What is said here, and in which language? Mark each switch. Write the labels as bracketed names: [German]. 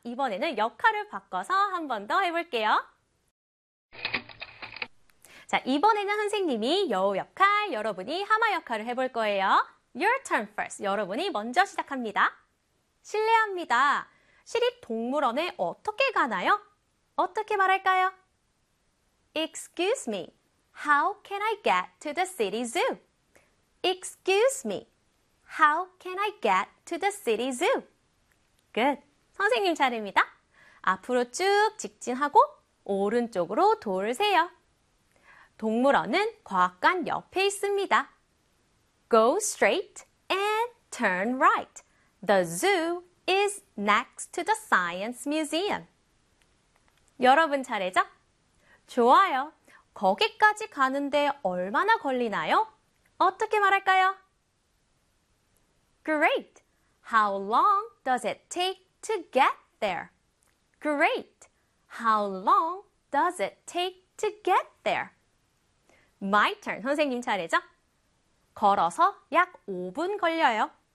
[Korean] 이번에는 역할을 바꿔서 한 번 더 해볼게요. 자, 이번에는 선생님이 여우 역할, 여러분이 하마 역할을 해볼 거예요. [English] Your turn first. [Korean] 여러분이 먼저 시작합니다. 실례합니다. 시립동물원에 어떻게 가나요? 어떻게 말할까요? [English] Excuse me, how can I get to the city zoo? Excuse me, how can I get to the city zoo? Good. [Korean] 선생님 차례입니다. 앞으로 쭉 직진하고 오른쪽으로 돌세요. 동물원은 과학관 옆에 있습니다. [English] Go straight and turn right. The zoo is next to the science museum. [Korean] 여러분 잘했죠? 좋아요. 거기까지 가는데 얼마나 걸리나요? 어떻게 말할까요? [English] Great. How long does it take to get there? Great. How long does it take to get there? My turn. [Korean] 선생님 잘했죠? 걸어서 약 5분 걸려요.